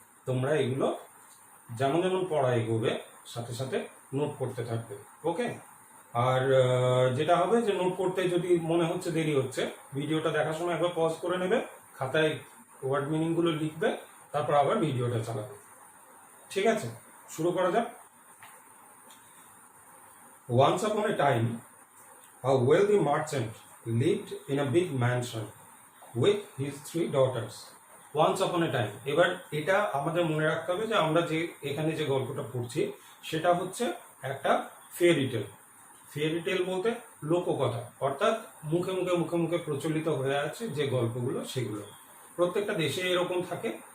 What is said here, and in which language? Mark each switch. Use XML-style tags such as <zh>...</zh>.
<bn>তোমরা এগুলো যেমন যেমন পড়া এগোবে সাথে সাথে নোট করতে থাকবে। ওকে, আর যেটা হবে যে নোট করতে যদি মনে হচ্ছে দেরি হচ্ছে, ভিডিওটা দেখার সময় একবার পজ করে নেবে, খাতায় ওয়ার্ড মিনিংগুলো লিখবে, তারপর আবার ভিডিওটা চালাবে। ঠিক আছে, শুরু করা যাক।</bn> <en>Once upon a time a wealthy merchant lived in a big mansion with his 3 daughters. Once upon a time,</en> <bn>এবার এটা আমাদের মনে রাখতে হবে যে আমরা যে এখানে যে গল্পটা পড়ছি সেটা হচ্ছে একটা ফেয়ারিটেল। ফেয়ারিটেল বলতে লোককথা, অর্থাৎ মুখে মুখে মুখে মুখে প্রচলিত হয়ে আছে যে গল্পগুলো সেগুলো প্রত্যেকটা দেশে এরকম থাকে।</bn>